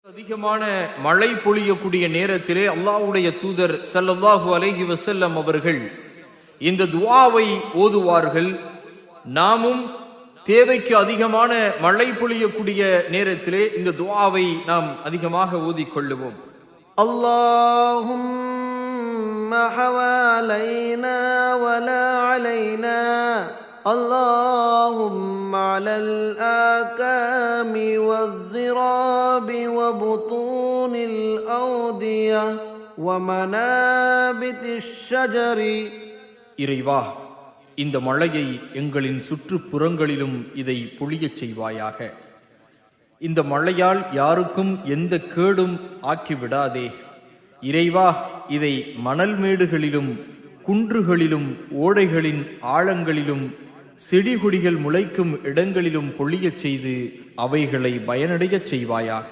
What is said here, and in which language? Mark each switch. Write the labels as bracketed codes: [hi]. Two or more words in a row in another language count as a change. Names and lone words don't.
[ta] அதிகமான மழை பொழியக்கூடிய நேரத்திலே அல்லாஹ்வுடைய தூதர் [ar] صلى الله عليه وسلم [ta] அவர்கள் இந்த துஆவை ஓதுவார்கள். நாமும் தேவைக்கு அதிகமான மழை பொழியக்கூடிய நேரத்திலே இந்த துஆவை நாம் அதிகமாக ஓதிக்கொள்ளுவோம். [ar] اللهم حوالينا ولا علينا اللهم على الآكام والضراب وبطون الأودية ومنابت الشجر. [ta] இறைவா, இந்த மழையை எங்களின் சுற்றுப்புறங்களிலும் இதை பொழியச் செய்வாயாக. இந்த மழையால் யாருக்கும் எந்த கேடும் ஆக்கிவிடாதே. இறைவா, இதை மணல் மேடுகளிலும் குன்றுகளிலும் ஓடைகளின் ஆழங்களிலும் செடிகொடிகள் முளைக்கும் இடங்களிலும் பொழியச் செய்து அவைகளை பயனடையச் செய்வாயாக.